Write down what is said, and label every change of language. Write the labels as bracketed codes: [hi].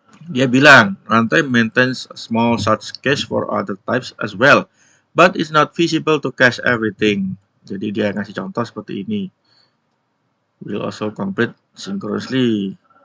[id] Dia bilang, [en] runtime maintains a small such cache for other types as well, but it's not feasible to cache everything. [id] Jadi dia ngasih contoh seperti ini. [en] Will also complete synchronously.